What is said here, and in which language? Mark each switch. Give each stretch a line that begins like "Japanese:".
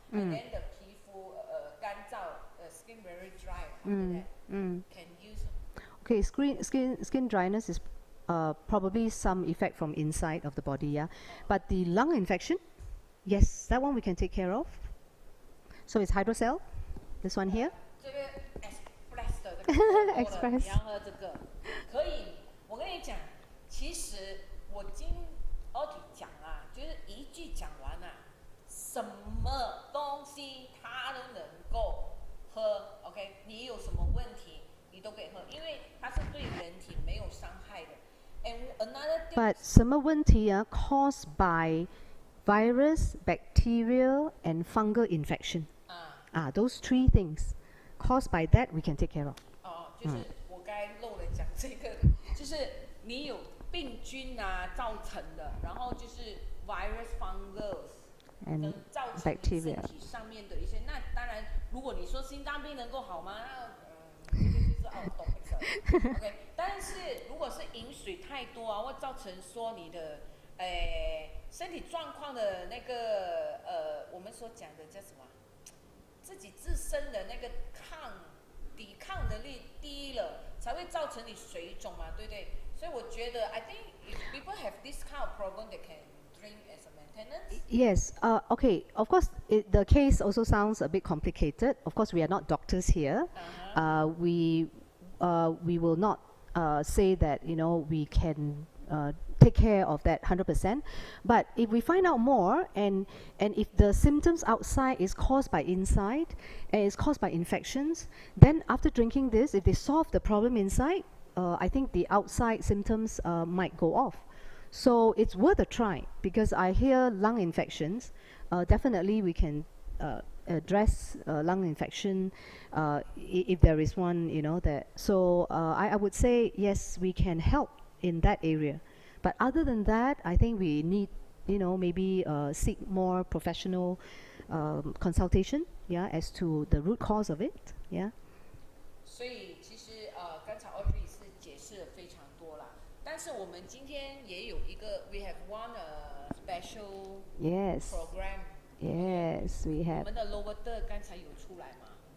English: And then the
Chinese: 皮肤干燥,
English: skin very dry. After that, can use. Okay, skin dryness is probably some effect from inside of the body, yeah. But the lung infection, yes, that one we can take care of. So it's hydrocell, this one here.
Chinese: 这个 express 的这个
English: Express
Chinese: 你要喝这个可以。我跟你讲，其实我今Audrey 讲啊，就是一句讲完啊，什么东西它都能够喝。 OK， 你有什么问题你都可以喝，因为它是对人体没有伤害的。
English: And another thing. But
Chinese: 什么问题啊
English: caused by virus, bacterial, and fungal infection. Those three things caused by that we can take care of.
Chinese: 就是我刚才漏了讲这个，就是你有病菌啊造成的，然后就是
English: virus, fungus
Chinese: 能造成身体上面的一些。那当然，如果你说心脏病能够好吗？那这个就是懂OK， 但是如果是饮水太多啊，会造成说你的身体状况的那个我们所讲的叫什么？自己自身的那个抵抗能力低了，才会造成你水肿嘛，对不对？所以我觉得
English: I think if people have this kind of problem, they can drink as a maintenance. Yes. Okay. Of course, the case also sounds a bit complicated. Of course, we are not doctors here. We will not say that we can take care of that 100%. But if we find out more, and if the symptoms outside is caused by inside and is caused by infections, then after drinking this, if they solve the problem inside, I think the outside symptoms might go off. So it's worth a try, because I hear lung infections. Definitely we can address lung infection if there is one, that. So I would say yes, we can help in that area. But other than that, I think we need, maybe seek more professional consultation, yeah, as to the root cause of it, yeah.
Chinese: 所以其实刚才 Audrey 是解释了非常多啦，但是我们今天也有一个
English: we have one special program. Yes, we have.
Chinese: 我们的 lower third 刚才有出来吗？